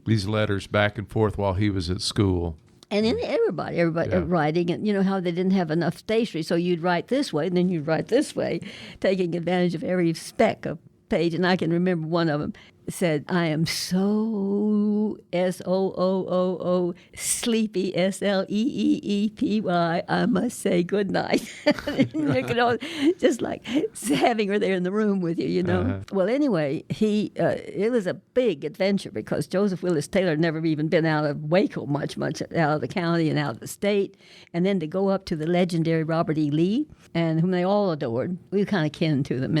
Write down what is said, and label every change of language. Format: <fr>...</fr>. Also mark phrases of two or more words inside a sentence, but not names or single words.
<en>These letters back and forth while he was at school. And then everybody writing, and you know how they didn't have enough stationery, so you'd write this way, and then you'd write this way, taking advantage of every speck of page. And I can remember one of them said, I am so S-O-O-O-O, sleepy, S-L-E-E-E-P-Y, I must say good night. Just like having her there in the room with you, you know. Uh-huh. Well, anyway, it was a big adventure because Joseph Willis Taylor had never even been out of Waco much out of the county and out of the state. And then to go up to the legendary Robert E. Lee, and whom they all adored, we were kind of kin to them.</en>